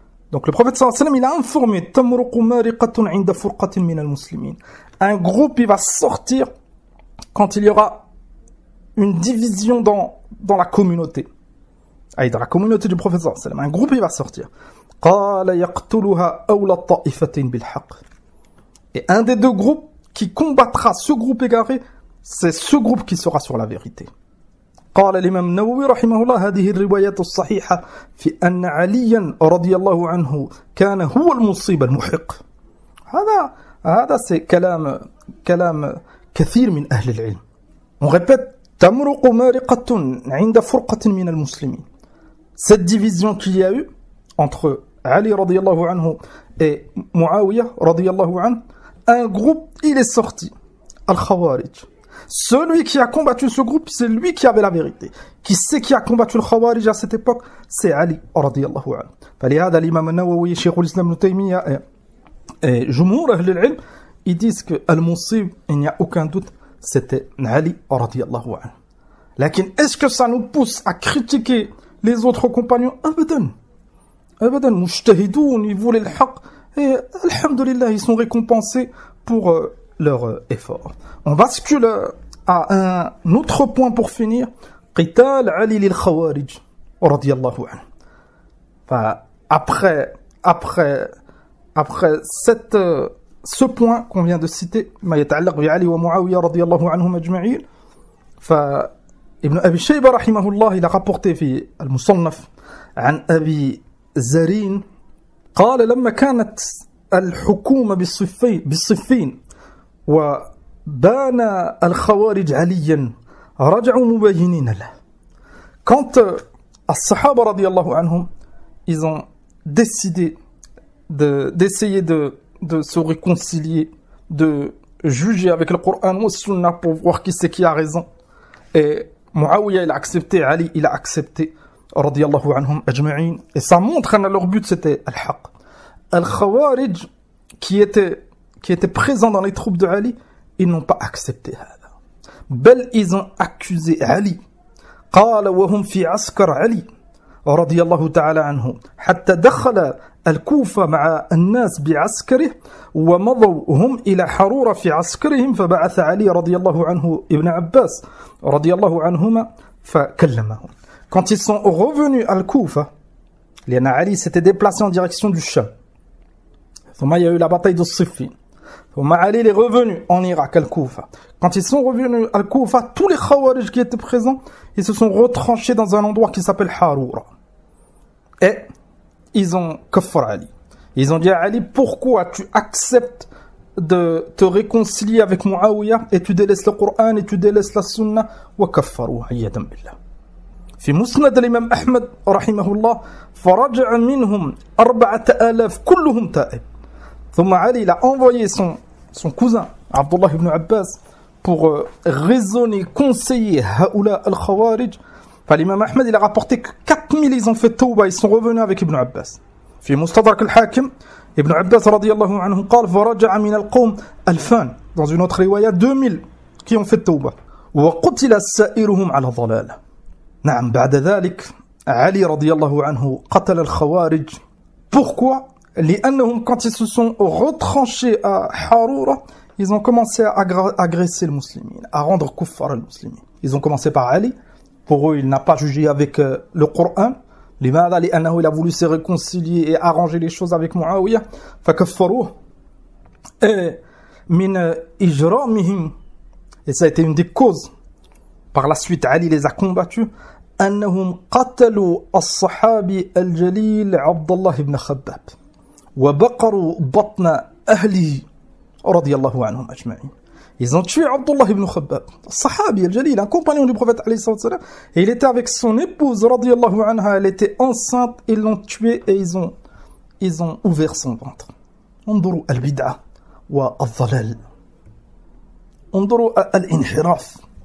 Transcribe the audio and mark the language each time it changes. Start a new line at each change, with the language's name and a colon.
French: Donc le prophète
Arabic: صلى الله عليه وسلم,
French: il a informé
Arabic: تمرق مارقة عند فرقة من المسلمين.
French: Un groupe, il va sortir quand il y aura une division dans la communauté. Dans la communauté du prophète صلى الله عليه وسلم, un groupe, il va sortir.
Arabic: قال يقتلها أولى الطائفتين بالحق.
French: Et un des deux groupes qui combattra ce groupe égaré, c'est ce groupe qui sera sur la vérité.
Arabic: قال الإمام النووي رحمه الله هذه الروايات الصحيحة في أن عليا رضي الله عنه كان هو المصيب المحق. هذا
French: c'est
Arabic: كلام كثير من أهل العلم.
French: On répète
Arabic: تمرق مارقة عند فرقة من المسلمين.
French: Cette division qu'il y a eu entre Ali رضي الله عنه et Muawiyah رضي الله عنه, un groupe, il est sorti, Al-Khawarij. Celui qui a combattu ce groupe, c'est lui qui avait la vérité. Qui c'est qui a combattu le Khawarij à cette époque? C'est Ali رضي الله عنه.
Arabic: فلهذا الإمام النووي شيخ الإسلام ابن تيمية
French: et
Arabic: جمهور أهل العلم,
French: ils disent que Al-Musib, il n'y a aucun doute, c'était Ali رضي الله عنه.
Arabic: Lakin,
French: est-ce que ça nous pousse à critiquer les autres compagnons?
Arabic: Abadan, mujtahidoun,
French: ils voulaient le haqq, et alhamdulillah, ils sont récompensés pour leur effort. On bascule à un autre point pour finir.
Arabic: Qital Ali lil Khawarij radiyallahu anhu. Après ce point qu'on vient de citer, ما يتعلق بعلي ومعاوية رضي الله عنهم أجمعين, فابن أبي شيبة رحمه الله
French: il a rapporté
Arabic: في المصنف عن أبي زرين قال لما كانت الحكومة بالصفين وبان الخوارج عليا رجعوا مبينين له.
French: Quand الصحابة رضي الله عنهم, ils ont décidé d'essayer de se réconcilier, de juger avec le Coran ou Sunna pour voir qui c'est qui a raison. Et Muawiyah, il a accepté, Ali, il a accepté, radiyallahu anhum ajma'in. Et ça montre que leur but c'était al-haq. Al-Khawarij, qui étaient présents dans les troupes de Ali, ils n'ont pas accepté ça. Bel, ils ont accusé Ali.
Arabic: قال وهم في عسكر علي رضي الله تعالى عنه حتى دخل الكوفة مع الناس بعسكره ومضوا هم إلى حرورة في عسكرهم فبعث علي رضي الله عنه ابن عباس رضي الله عنهما فكلمهم.
French: Quand ils sont revenus à Al-Koufa,
Arabic: لأن
French: Ali s'était déplacé en direction du Sham. ثم il y a eu la bataille de Siffin. ثم Ali est revenu en Irak, Al-Koufa. Quand ils sont revenus à Al-Koufa, tous les Khawarij qui étaient présents, ils se sont retranchés dans un endroit qui s'appelle Haroura. Et ils ont kaffar Ali. Ils ont dit à Ali, pourquoi tu acceptes de te réconcilier avec Muawiyah et tu délaisses le Coran et tu délaisses la Sunna
Arabic: wa kaffaru ayyadan billah. في مسند الإمام أحمد رحمه الله فرجع منهم 4000 كلهم تائب.
French: ثم Ali, il a envoyé son cousin Abdullah ibn Abbas pour raisonner, conseiller
Arabic: Haoula al-Khawarij.
French: L'imam Ahmed, il a rapporté que 4000 ils ont fait tawba, ils sont revenus avec Ibn Abbas.
Arabic: في مستدرك الحاكم Ibn Abbas رضي الله عنه قال فرجع من القوم 2000.
French: Dans une autre riwaya 2000 qui ont fait tawba.
Arabic: وقتل سائرهم على ضلالة. نعم بعد ذلك علي رضي الله عنه قتل الخوارج.
French: Pourquoi?
Arabic: لأنهم
French: quand ils se sont retranchés à Haroura, ils ont commencé à agresser le musulman, à rendre kuffar le musulman. Ils ont commencé par Ali. Pour eux, il n'a pas jugé avec le Coran.
Arabic: لماذا؟ لأنه
French: il a voulu se réconcilier et arranger les choses avec Muawiyah.
Arabic: فكفروه.
French: Et
Arabic: من إجرامهم,
French: et ça a été une des causes. Par la suite, Ali les a combattus.
Arabic: أنهم قتلوا الصحابي الجليل عبد الله بن خباب وبقروا بطن أهله رضي الله عنهم أجمعين.
French: Ils ont tué Abdullah ibn Khabbab,
Arabic: Sahabi al-Jalil,
French: un compagnon du prophète alayhi salam, et il était avec son épouse radiyallahu anha, elle était enceinte, ils l'ont tué et ils ont ouvert son ventre.
Arabic: انظروا البدعة والضلال. انظروا الانحراف.